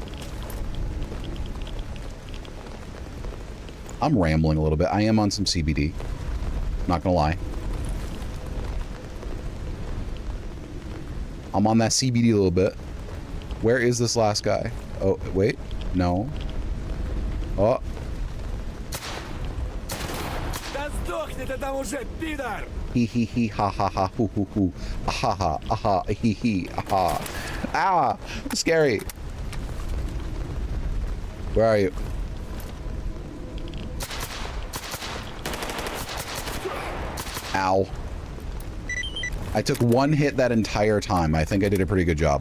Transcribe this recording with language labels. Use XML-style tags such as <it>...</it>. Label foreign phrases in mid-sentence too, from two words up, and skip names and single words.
<en>I'm rambling a little bit. I am on some CBD. Not gonna lie. I'm on that CBD a little bit. Where is this last guy? Oh, wait. No. Oh. Hee hee hee ha ha ha hoo hoo hoo. Ha ha aha hee hee aha. Ah! Scary. Where are you? Ow. I took one hit that entire time. I think I did a pretty good job.</en>